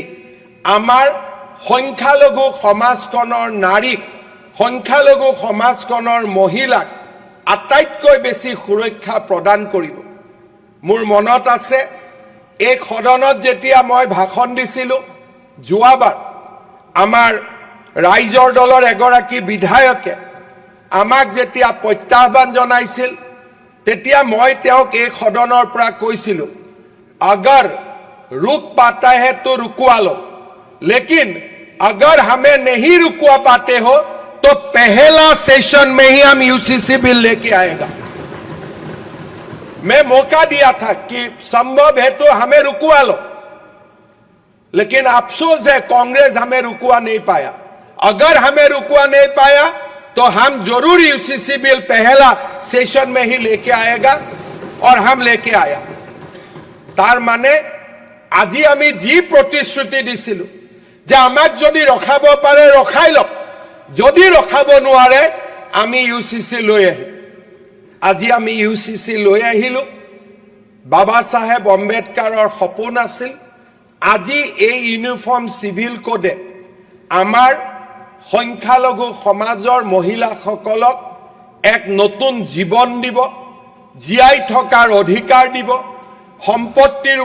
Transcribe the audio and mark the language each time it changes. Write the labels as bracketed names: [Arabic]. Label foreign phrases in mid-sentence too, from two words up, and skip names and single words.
[Assamese] আমাৰ সংখ্যালঘু সমাজখনৰ নাৰীক সংখ্যালঘু সমাজখনৰ মহিলাক আটাইতকৈ বেছি সুৰক্ষা প্ৰদান কৰিব মোৰ মনত আছে এই সদনত যেতিয়া মই ভাষণ দিছিলোঁ যোৱাবাৰ আমাৰ ৰাইজৰ দলৰ এগৰাকী বিধায়কে আমাক যেতিয়া প্ৰত্যাহ্বান জনাইছিল তেতিয়া মই তেওঁক এই সদনৰ পৰা কৈছিলোঁ [Hindi] अगर रुक पाता है तो रुकवा लो लेकिन अगर हमें नहीं रुकवा पाते हो तो पहला सेशन में ही हम यूसीसी बिल लेके आएगा मैं मौका दिया था कि संभव है तो हमें रुकवा लो लेकिन अफसोस है कांग्रेस हमें रुकवा नहीं पाया अगर हमें रुकवा नहीं पाया तो हम जरूर यूसीसी बिल पहला सेशन में ही लेके आएगा और हम लेके [Assamese] आया तार माने আজি আমি যি প্ৰতিশ্ৰুতি দিছিলো যে আমাক যদি ৰখাব পাৰে ৰখাই লওক যদি ৰখাব নোৱাৰে আমি ইউচিচি লৈ আহিম আজি আমি ইউচিচি লৈ আহিলো বাবা সাহেব আম্বেদকাৰৰ সপোন আছিল আজি এই ইউনিফৰ্ম সিভিল কোডে আমাৰ সংখ্যালঘু সমাজৰ মহিলাসকলক এক নতুন জীৱন দিব জীয়াই থকাৰ অধিকাৰ দিব সম্পত্তিৰ